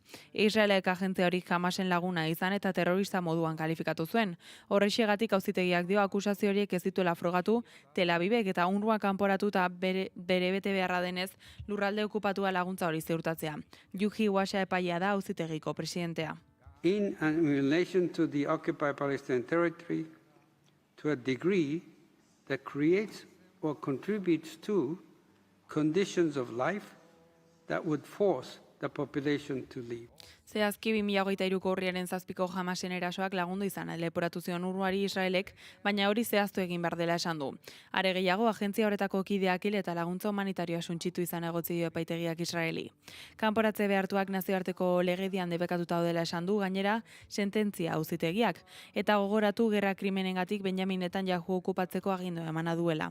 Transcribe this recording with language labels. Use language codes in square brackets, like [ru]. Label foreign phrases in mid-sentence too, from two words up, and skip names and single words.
[eu] Israelek agentzia hori Hamasen laguna izan eta terrorista moduan kalifikatu zuen. Horrexegatik auzitegiak dio akusazio horiek ez dituela frogatu, Tel Avivek eta UNRWA kanporatu eta bere bete beharra denez lurralde okupatua laguntza hori ziurtatzea. Yuhi Washa epaia da auzitegiko presidentea. [en] In relation to the occupied Palestinian territory, to a degree that creates or contributes to conditions of life that would force the population to leave. [eu] Zehazki 2023ko urriaren 7ko Hamasen erasoak lagundu izan leporatu zion UNRWAri Israelek, baina hori zehaztu egin behar dela esan du. Are gehiago, agentzia horretako kideak hil eta laguntza humanitarioa suntsitu izan egotzi dio epaitegiak Israeli. Kanporatze behartuak nazioarteko legedian debekatuta dela esan du, gainera sententzia auzitegiak, eta gogoratu gerra krimenengatik Benjamin Netanyahu okupatzeko agindu emana duela.